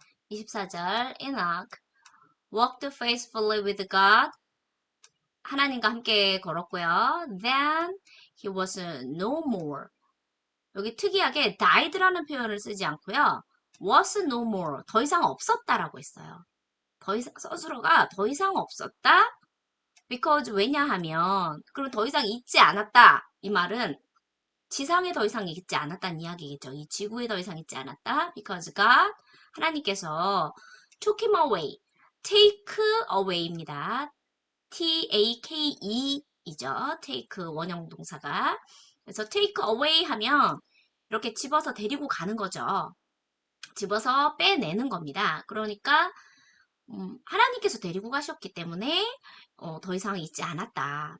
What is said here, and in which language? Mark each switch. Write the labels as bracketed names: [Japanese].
[English] 24절 Enoch walked faithfully with God. [Korean] 하나님과 함께 걸었고요. [English] Then he was no more. [Korean] 여기 특이하게 [English] died [Korean] 라는 표현을 쓰지 않고요. [English] was no more. [Korean] 더 이상 없었다라고 했어요. 더 이상 스스로가 더 이상 없었다. Because 왜냐하면 그럼 더 이상 있지 않았다. 이 말은 지상에 더 이상 있지 않았다는 이야기겠죠. 이 지구에 더 이상 있지 않았다. [English] Because God [Korean] 하나님께서 [English] took him away. take away [Korean] 입니다. take take 원형 동사가. 그래서 take away 하면 이렇게 집어서 데리고 가는 거죠. 집어서 빼내는 겁니다. 그러니까 하나님께서 데리고 가셨기 때문에 더 이상 있지 않았다.